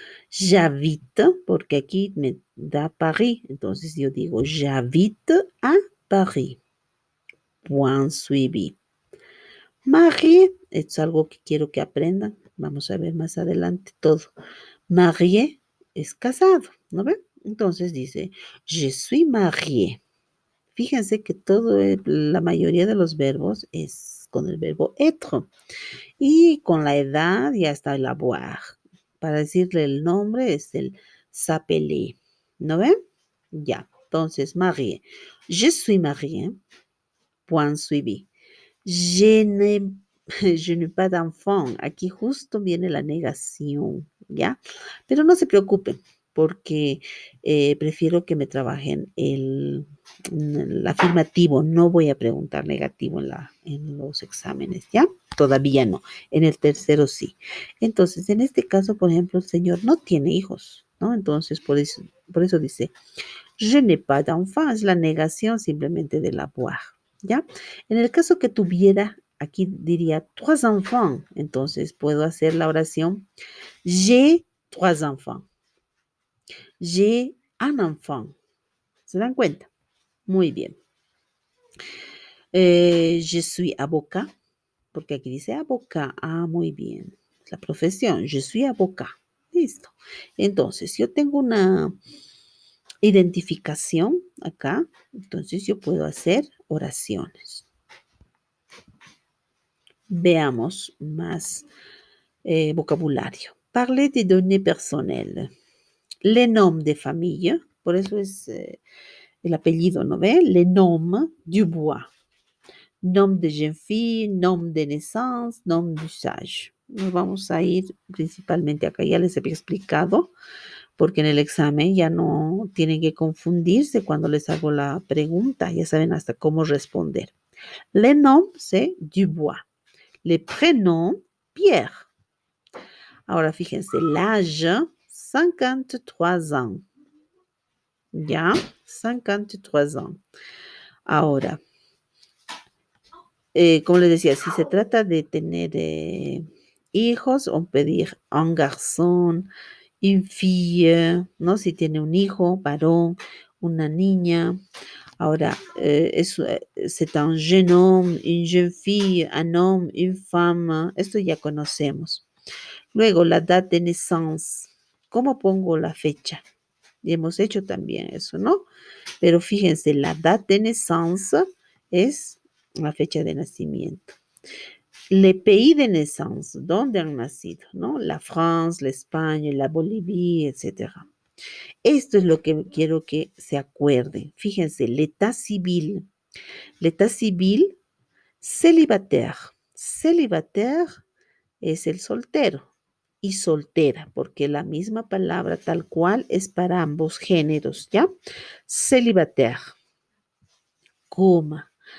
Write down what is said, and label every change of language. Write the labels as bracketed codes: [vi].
[fr] J'habite, [es] porque aquí me da Paris, entonces yo digo, [fr] j'habite à Paris. Point suivi. [es] Marié es algo que quiero que aprendan. Vamos a ver más adelante todo. Marié es casado, ¿no ven? Entonces dice, [fr] je suis marié. [es] Fíjense que la mayoría de los verbos es con el verbo être. Y con la edad ya está el avoir. Para decirle el nombre es el s'appeler. ¿No ven? Ya. Entonces, marié. [fr] Je suis marié. Point suivi. Je n'ai, je n'ai pas d'enfant. [es] Aquí justo viene la negación, ¿ya? Pero no se preocupen, porque prefiero que me trabajen el afirmativo. No voy a preguntar negativo en los exámenes, ¿ya? Todavía no. En el tercero sí. Entonces, en este caso, por ejemplo, el señor no tiene hijos, ¿no? Entonces, por eso dice, [fr] je n'ai pas d'enfant. [es] Es la negación simplemente del avoir. ¿Ya? En el caso que tuviera, aquí diría [fr] trois enfants, [es] entonces puedo hacer la oración [fr] j'ai trois enfants. J'ai un enfant. [es] ¿Se dan cuenta? Muy bien. [fr] Je suis avocat, [es] porque aquí dice [fr] avocat. [es] Ah, muy bien. La profesión, je suis avocat. Listo. Entonces, yo tengo una identificación acá, entonces yo puedo hacer oraciones. Veamos más vocabulario. [fr] Parler des données personnelles. Les noms de famille, [es] por eso es el apellido, ¿no ve? [fr] Les noms Dubois. Nom de jeune fille, nom de naissance, nom d'usage. [es] Nos vamos a ir principalmente acá, ya les había explicado, porque en el examen ya no tienen que confundirse cuando les hago la pregunta, ya saben hasta cómo responder. [fr] Le nom, c'est Dubois. Le prénom, Pierre. [es] Ahora fíjense, l'âge, [fr] 53 ans. [es] ¿Ya? [fr] 53 ans. [es] Ahora, como les decía, si se trata de tener hijos, o pedir [fr] un garçon, une fille, [es] ¿no? Si tiene un hijo, varón, una niña. Ahora, [fr] c'est un jeune homme, une jeune fille, un homme, une femme. [es] Esto ya conocemos. Luego, [fr] la date de naissance. [es] ¿Cómo pongo la fecha? Y hemos hecho también eso, ¿no? Pero fíjense, [fr] la date de naissance [es] es la fecha de nacimiento. [fr] Le pays de naissance, [es] ¿dónde han nacido? ¿No? La France, la España, la Bolivia, etcétera. Esto es lo que quiero que se acuerden. Fíjense, [fr] l'état civil. L'état civil, célibataire. [es] Célibataire es el soltero y soltera, porque la misma palabra tal cual es para ambos géneros, ¿ya? Célibataire, coma.